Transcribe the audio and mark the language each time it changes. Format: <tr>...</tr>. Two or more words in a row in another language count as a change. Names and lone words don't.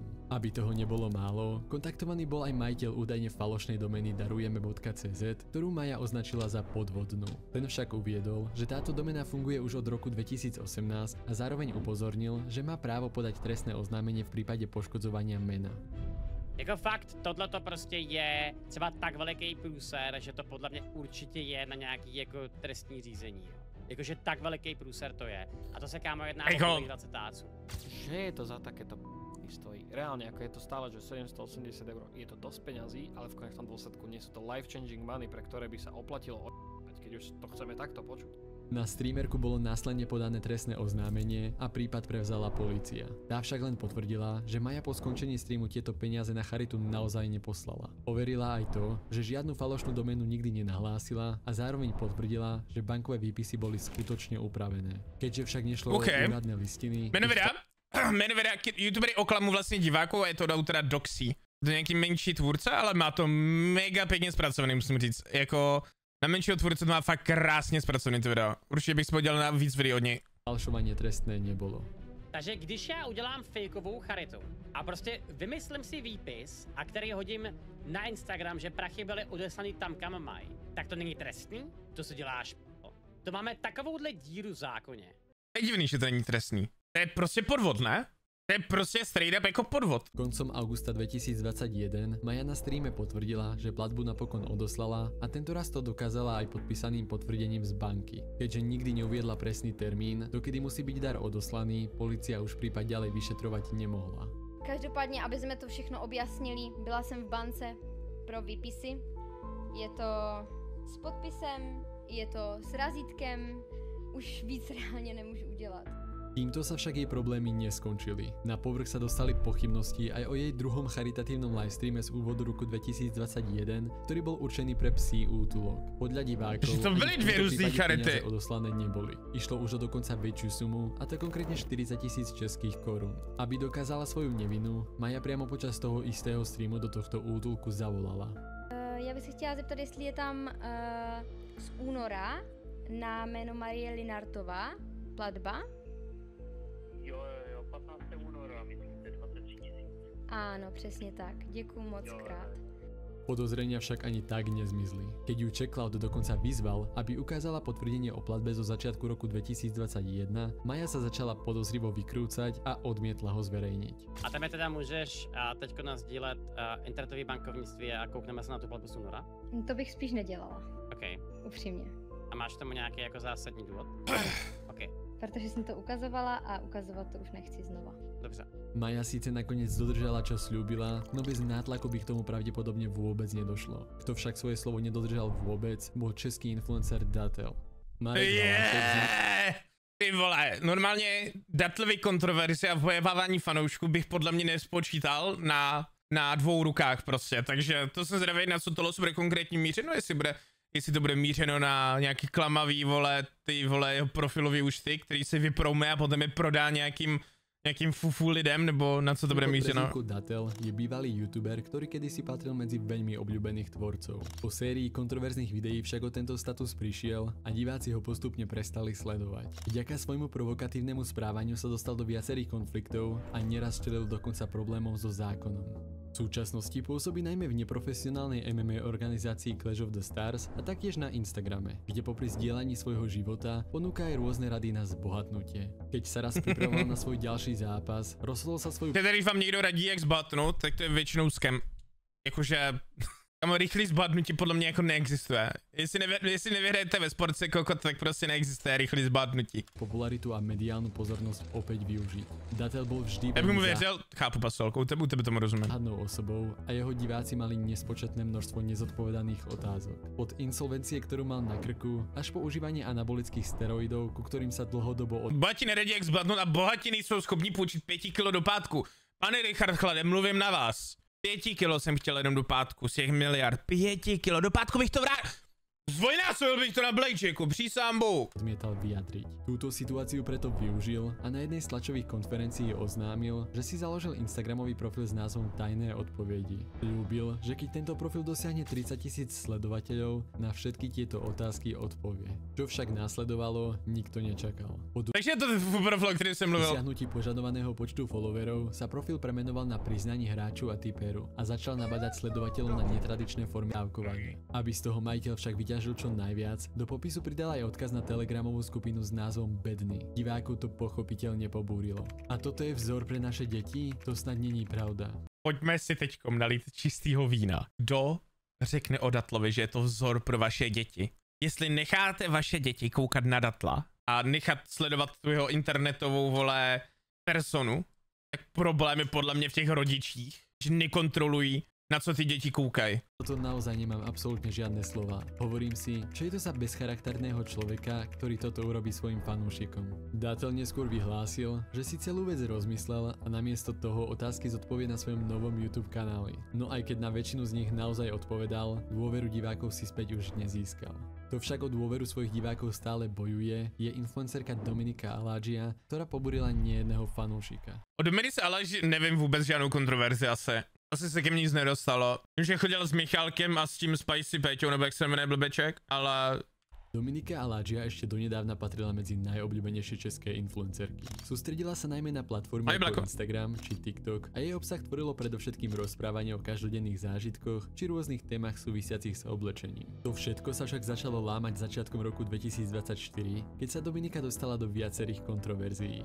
<sk>Aby toho nebolo málo, kontaktovaný bol aj majiteľ údajne falošnej domény darujeme.cz, ktorú Maja označila za podvodnú. Ten však uviedol, že táto doména funguje už od roku 2018 a zároveň upozornil, že má právo podať trestné oznámenie v prípade poškodzovania mena.</sk> <cs>Jako fakt, tohle to prostě je třeba tak veliký průser, že to podle mě určitě je na nějaký jako trestní řízení. Jakože tak veliký průser to je. A to se kámo jedná o 20 táců. Že je to za takéto stojí.</cs> <sk>Reálne, ako je to stále, že 780 €, je to dosť peňazí, ale v konečnom dôsledku nie sú to</sk> <en>life-changing money,</en> <sk>pre ktoré by sa oplatilo keď už to chceme takto počuť. Na streamerku bolo následne podané trestné oznámenie a prípad prevzala polícia. Tá však len potvrdila, že Maja po skončení streamu tieto peniaze na charitu naozaj neposlala. Overila aj to, že žiadnu falošnú doménu nikdy nenahlásila a zároveň potvrdila, že bankové výpisy boli skutočne upravené. Keďže však nešlo o úradné listiny...</sk> <cs>Jmenuje videa, youtubery oklamu vlastně diváků a je to autora Doxy. To je nějaký menší tvůrce, ale má to mega pěkně zpracovaný, musím říct. Jako na menšího tvůrce to má fakt krásně zpracovaný to video. Určitě bych se podělal na víc videí od něj.</cs> <sk>Falšovanie trestné nebolo.</sk> <cs>Takže když já udělám fejkovou charitu a prostě vymyslím si výpis, a který hodím na Instagram, že prachy byly odeslaný tam, kam mají, tak to není trestný? To si děláš. To máme takovouhle díru v zákoně. Je divný, že to není trestný. To je prostě podvod, ne? To je prostě</cs> <en>straight up</en> <cs>jako podvod.</cs> <sk>Koncom augusta 2021 Maja na streame potvrdila, že platbu napokon odoslala a tentoraz to dokázala aj podpísaným potvrdením z banky. Keďže nikdy neuviedla presný termín, dokedy musí byť dar odoslaný, polícia už prípad ďalej vyšetrovať nemohla.</sk> <cs>Každopádně, aby jsme to všechno objasnili, byla jsem v bance pro výpisy. Je to s podpisem, je to s razítkem, už víc reálně nemůžu udělat.</cs> <sk>Týmto sa však jej problémy neskončili. Na povrch sa dostali pochybnosti aj o jej druhom charitatívnom livestreame z úvodu roku 2021, ktorý bol určený pre psí útulok. Podľa divákov</sk> <cs>to byly dvě různý charity.</cs> <sk>Odoslané neboli. Išlo už o dokonca väčšiu sumu, a to konkrétne 40 000 českých korún. Aby dokázala svoju nevinu, Maja priamo počas toho istého streamu do tohto útulku zavolala.</sk> <cs>Já bych se chtěla zeptat, jestli je tam z února na jméno Marie Linartová platba. Jo, Áno, přesně tak. Děkuju moc krát.</cs> <sk>Podozrenia však ani tak nezmizli. Keď ju CheckCloud dokonca vyzval, aby ukázala potvrdenie o platbe zo začiatku roku 2021, Maja sa začala podozrivo vykrúcať a odmietla ho zverejniť.</sk> <cs>A tebe teda můžeš teďko nazdílet internetový bankovnictví a koukneme se na tu platbu Sunora? To bych spíš nedělala. OK. Upřímně. A máš tomu nějaký jako zásadní důvod? OK. Protože jsem to ukazovala a ukazovat to už nechci znova. Dobře.</cs> <sk>Maja síce nakoniec dodržala, čo sľúbila, no bez nátlaku by k tomu pravdepodobne vôbec nedošlo. Kto však svoje slovo nedodržal vôbec, bol český influencer Datel.</sk> <cs>Ty vole, normálně datlivý kontroverzi a vojevávání fanoušků bych podle mě nespočítal na 2 rukách prostě, takže to jsem zvědavý, na co tohle bude konkrétně mířeno, jestli to bude mířeno na nějaký klamavý, vole, ty vole, jeho profilový účty, který si vyproumé a potom je prodá nějakým fufu lidem, nebo na co to bude mířeno?</cs> <sk>Datel je bývalý youtuber, ktorý kedysi patril medzi veľmi obľúbených tvorcov. Po sérii kontroverzných videí však o tento status prišiel a diváci ho postupne prestali sledovať. Vďaka svojmu provokatívnemu správaniu sa dostal do viacerých konfliktov a neraz čelil dokonca problémov so zákonom. V súčasnosti pôsobí najmä v neprofesionálnej MMA organizácii Clash of the Stars a taktiež na Instagrame, kde popri zdieľaní svojho života ponúka aj rôzne rady na zbohatnutie. Keď sa raz pripravoval na svoj ďalší zápas, rozhodol sa svoju...</sk> <cs>Když vám někdo radí, jak zbohatnout, tak to je většinou scam. Jakože... Tam rychlý zbadnutí podle mě jako neexistuje. Jestli nevyhrajete ve sportce kokot, tak prostě neexistuje rychlý zbadnutí.</cs> <sk>Popularitu a mediálnu pozornosť opäť využiť. Datel bol vždy</sk> <cs>Já bych mu věřil, chápu pasolku, u tebe tomu rozumím.</cs> <sk>Hadnou osobou a jeho diváci mali nespočetné množstvo nezodpovedaných otázok. Od insolvencie, ktorú mal na krku, až po užívanie anabolických steroidov, ku ktorým sa dlhodobo</sk> <cs>Bohatí neradí jak zbadnout a bohatí nejsou schopni půjčit 5 kilo do pátku. Pane Richard Chlade, mluvím na vás. 5 kilo jsem chtěl jenom do pátku z těch miliard. 5 kilo do pátku bych to vrátil. Zdvojnásobil bych to na Blackjacku, prísahám Bohu.</cs> <sk>Odmietal vyjadriť. Túto situáciu preto využil a na jednej z tlačových konferencií oznámil, že si založil Instagramový profil s názvom Tajné odpovedi. Ľúbil, že keď tento profil dosiahne 30 000 sledovateľov, na všetky tieto otázky odpovie. Čo však následovalo, nikto nečakal. Takže je to profil, o ktorým som mluvil. Po dosiahnutí požadovaného počtu followerov sa profil premenoval na priznanie hráču a typeru a začal nabadať sledovateľov na netradičné formy dávkovania. Aby z toho majiteľ však vyťažil čo najviac, do popisu pridal aj odkaz na telegramovú skupinu s názvom Bedny. Divákov to pochopiteľne pobúrilo. A toto je vzor pre naše deti?</sk> <cs>To snad není pravda. Pojďme si teďkom nalít čistýho vína. Kdo řekne o Datlovi, že je to vzor pro vaše děti? Jestli necháte vaše děti koukat na Datla a nechat sledovat tu jeho internetovou, vole, personu, tak problém je podle mě v těch rodičích, že nekontrolují, na co ty děti koukají.</cs> <sk>Toto naozaj nemám absolútne žiadne slova. Hovorím si, čo je to za bezcharakterného človeka, ktorý toto urobí svojim fanúšikom. Datel neskôr vyhlásil, že si celú vec rozmyslel a namiesto toho otázky zodpovie na svojom novom YouTube kanáli. No aj keď na väčšinu z nich naozaj odpovedal, dôveru divákov si späť už nezískal. To však o dôveru svojich divákov stále bojuje, je influencerka Dominika Aladžia, ktorá pobúrila nejedného fanúšika.</sk> <cs>O Dominice Aladži nevím vůbec žádnou kontroverzi asi. Asi se ke mně nic nedostalo. Už chodil s Michalkem a s tím Spicy Peťou, nebo jak se jmenuje blbeček, ale...</cs> <sk>Dominika Aladžia ešte donedávna patrila medzi najobľúbenejšie české influencerky. Sústredila sa najmä na platformy ako Instagram či TikTok a jej obsah tvorilo predovšetkým rozprávanie o každodenných zážitkoch či rôznych témach súvisiacich s oblečením. To všetko sa však začalo lámať začiatkom roku 2024, keď sa Dominika dostala do viacerých kontroverzií.</sk>